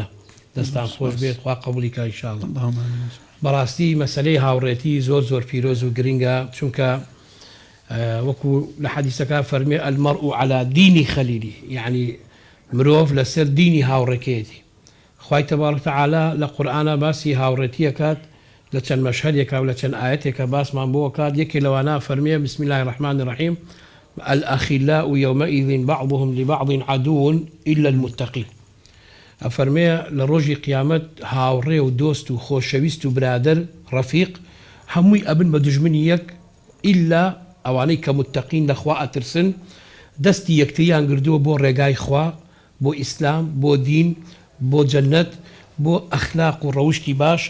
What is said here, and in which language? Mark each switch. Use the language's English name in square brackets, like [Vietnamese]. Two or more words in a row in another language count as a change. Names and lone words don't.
[Central Kurdish] دەستان خۆش بێت خوا قبولی کە ئینشاءالله. بەڕاستی مەسەلەی هاوڕێتی زۆر پیرۆز و گرنگە چونکە وەکو لە حەدیسەکە فەرمێ [Arabic] المەرء على دینی خەلیلی [Central Kurdish] یعنی مرۆڤ لەسەر دینی هاوڕێکەیەتی. خوای تەبارەک تەعالی لە قورئانە باسی هاوڕێتیەکات لە چەند مەشهەدێکە و لە چەند ئاەتێکە باسمان بۆ کات. یەکێ لەوانە فەرمێ [Arabic] بسم الله الرحمن الرحیم الأخلاء يومئذ بعضهم لبعض عدو إلا المتقين. [Central Kurdish] ئەفەرمێ لە ڕۆژی قیامەت هاوڕێ و دۆست و خۆشەویست و برادر ڕەفیق هەمووی ئەبن بە دژمنی یەک ئیلا ئەوانەی کە متەقین لەخوا ئەترسن دەستی یەکتریان گردووە بۆ ڕێگای خوا بۆ ئیسلام بۆ دین بۆ جەنەت بۆ ئەخلاق و ڕەوشتی باش.